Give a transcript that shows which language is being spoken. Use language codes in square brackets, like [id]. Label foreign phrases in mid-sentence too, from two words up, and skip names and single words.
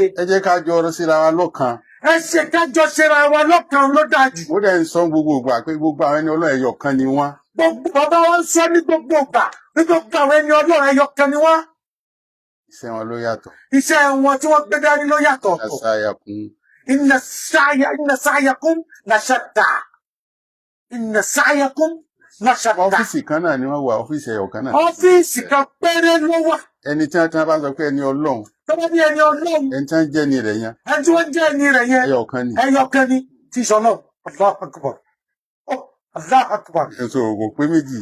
[yo] Ẹ jẹ́ ká jọ ọ̀rọ̀ síra wa lọ́kan. Ẹ ṣe ká jọ ṣera wa lọ́kan ló dájú. Mo dẹ̀ ń sọ gbogbo ìgbà pé gbogbo àwọn ẹni Ọlọ́run ẹyọ kan ni wọ́n. Gbogbo bàbá wa ń sọ ní gbogbo ìgbà ní gbogbo àwọn ẹni Ọlọ́run ẹyọ kan ni wọ́n. Iṣẹ́ wọn ló yàtọ̀. Iṣẹ́ wọn tí wọ́n gbé dání ló yàtọ̀. [ar] إن سعيكم لشتى. إن سعيكم لشتى. [yo] Ọ́fíìsì kan náà ni wọ́n wà, ọ́fíìsì ẹyọ kan náà. Ọ́fíìsì kan péré ló wà. Ẹni tí wọ́n bá sọ pé ẹni Ọlọ́run. Tó bá ní ẹni Ọlọ́run. Ẹni tí wọ́n jẹ́ ni rẹ̀ yẹn. Ẹni tí wọ́n jẹ́ ni rẹ̀ yẹn. Ẹyọ kan ni. Ẹyọ kan ni. Tí sọ náà, [ar] الله أكبر الله أكبر. [yo] So kò pé méjì.